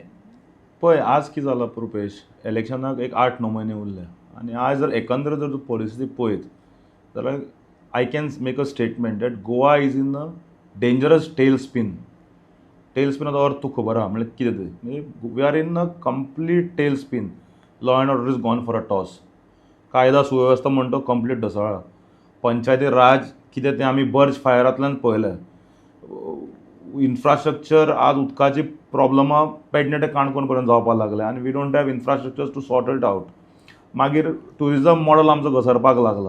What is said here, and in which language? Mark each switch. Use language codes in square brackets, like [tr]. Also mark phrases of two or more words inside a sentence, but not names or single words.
[kok] पळय आज कितें जालां रुपेश, इलेक्शनाक एक 8-9 म्हयने उरले आनी आज जर एकंदर जर तूं परिस्थिती पळयत जाल्यार [en] I can make a statement that Goa is in a dangerous tail spin. [kok] टेल स्पिनाचो अर्थ तुका खबर आहा म्हणजे कितें तें, म्हणजे [en] we are in a complete tail spin. law and order is gone for a toss. [kok] कायदा सुवेवस्था म्हणटा कंप्लीट ढसळ्ळा. पंचायती राज कितें तें आमी बर्ज फायरांतल्यान पळयलें. इन्फ्रास्ट्रक्चर आज उदकाची प्रॉब्लमां पेडणे ते काणकोण पर्यंत जावपाक लागले आनी [en] we don't have infrastructure to sort it out. [kok] मागीर ट्युरिजम मॉडल आमचो घसरपाक लागला.